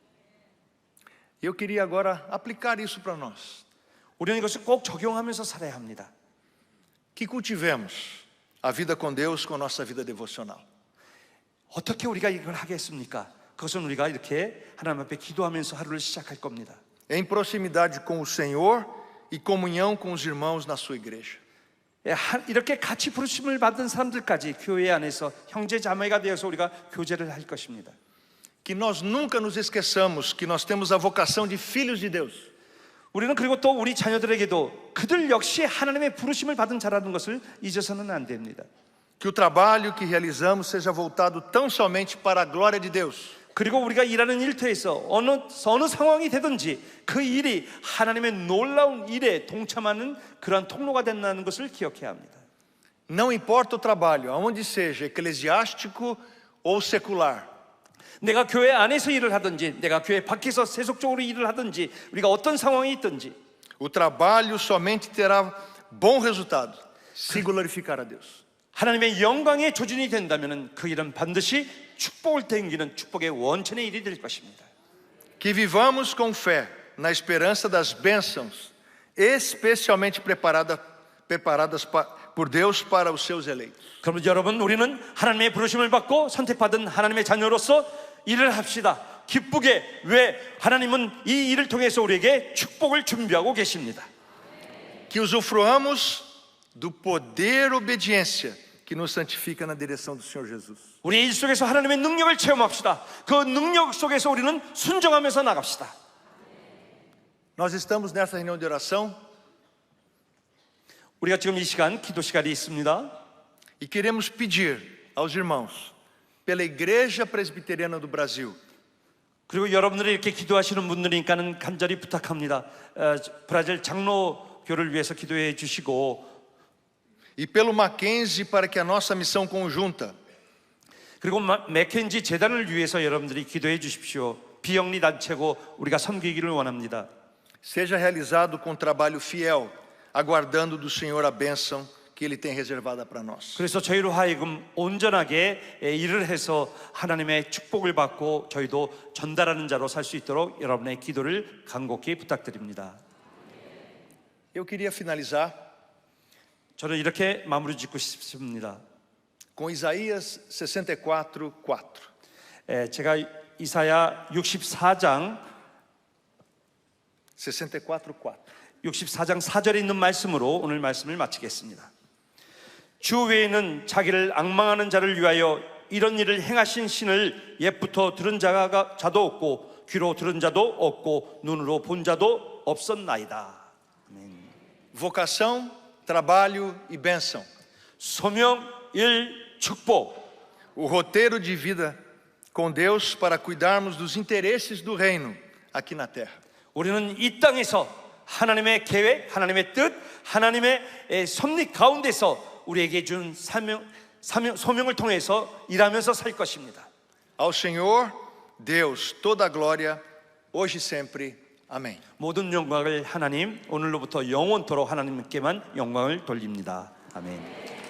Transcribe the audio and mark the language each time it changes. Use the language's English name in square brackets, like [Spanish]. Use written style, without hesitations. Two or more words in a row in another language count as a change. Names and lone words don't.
[Portuguese] Eu queria agora aplicar isso para nós. [Korean] 우리는 이것을 꼭 적용하면서 살아야 합니다. [Portuguese] Que cultivemos a vida com Deus com nossa vida devocional. [Korean] 어떻게 우리가 이걸 하겠습니까? 그것은 우리가 이렇게 하나님 앞에 기도하면서 하루를 시작할 겁니다. [Portuguese] Em proximidade com o Senhor e comunhão com os irmãos na sua igreja. [Korean] 이렇게 같이 부르심을 받은 사람들까지 교회 안에서 형제 자매가 되어서 우리가 교제를 할 것입니다. [Portuguese] Que nós nunca nos esqueçamos que nós temos a vocação de filhos de Deus. [Korean] 우리는 그리고 또 우리 자녀들에게도 그들 역시 하나님의 부르심을 받은 자라는 것을 잊어서는 안 됩니다. [Portuguese] Que o trabalho que realizamos seja voltado tão somente para a glória de Deus. [Korean] 그리고 우리가 일하는 일터에서 어느 상황이 되든지 그 일이 하나님의 놀라운 일에 동참하는 그러한 통로가 된다는 것을 기억해야 합니다. [Portuguese] Não importa o trabalho, aonde seja eclesiástico ou secular. [Korean] 내가 교회 안에서 일을 하든지 내가 교회 밖에서 세속적으로 일을 하든지 우리가 어떤 상황이 있든지 [Portuguese] O trabalho somente terá bom resultado se glorificar a Deus. [Korean] 하나님의 영광의 조준이 된다면 그 일은 반드시 축복을 땡기는 축복의 원천의 일이 될 것입니다. [Portuguese] Que vivamos com fé na esperança das bênçãos especialmente preparadas por Deus para os seus eleitos. [Korean] 그러면 여러분, 우리는 하나님의 부르심을 받고 선택받은 하나님의 자녀로서 일을 합시다. 기쁘게. 왜? 하나님은 이 일을 통해서 우리에게 축복을 준비하고 계십니다. [Portuguese] Que usufruamos do poder obediência que nos santifica na direção do Senhor Jesus. [Korean] 우리 일 속에서 하나님의 능력을 체험합시다. 그 능력 속에서 우리는 순종하면서 나갑시다. [Portuguese] Nós estamos nessa reunião de oração [Korean] 우리가 지금 이 시간 기도 시간이 있습니다. [Portuguese] e queremos pedir aos irmãos pela Igreja Presbiteriana do Brasil. [Korean] 그리고 여러분들이 이렇게 기도하시는 분들이니까는 간절히 부탁합니다. 브라질 장로교를 위해서 기도해 주시고 [Portuguese] E pelo Mackenzie para que a nossa missão conjunta [Korean] 그리고 맥켄지 재단을 위해서 여러분들이 기도해 주십시오. 비영리 단체고 우리가 섬기기를 원합니다. [Portuguese] seja realizado com trabalho fiel, aguardando do Senhor a bênção que Ele tem reservada para nós. [Korean] 그래서 저희로 하여금 온전하게 일을 해서 하나님의 축복을 받고 저희도 전달하는 자로 살 수 있도록 여러분의 기도를 간곡히 부탁드립니다. [Portuguese] Eu queria finalizar [Korean] 저는 이렇게 마무리 짓고 싶습니다. [Portuguese] com Isaías 64:4. [Korean] 제가 이사야 64장 64:4. 64장 4절에 있는 말씀으로 오늘 말씀을 마치겠습니다. 주 외에는 자기를 앙망하는 자를 위하여 이런 일을 행하신 신을 옛부터 들은 자도 없고 귀로 들은 자도 없고 눈으로 본 자도 없었나이다. 아멘. [Portuguese] Vocação, trabalho e bênção. [Korean] 소명, 일, 축복. [Portuguese] O roteiro de vida com Deus para cuidarmos dos interesses do reino aqui na terra. [Korean] 우리는 이 땅에서 하나님의 계획, 하나님의 뜻, 하나님의 섭리 가운데서 우리에게 준 소명을 통해서 일하면서 살 것입니다. [Portuguese] Ao Senhor, Deus, toda a glória, hoje e sempre. Amém. [Korean] 모든 영광을 하나님, 오늘로부터 영원토록 하나님께만 영광을 돌립니다. 아멘.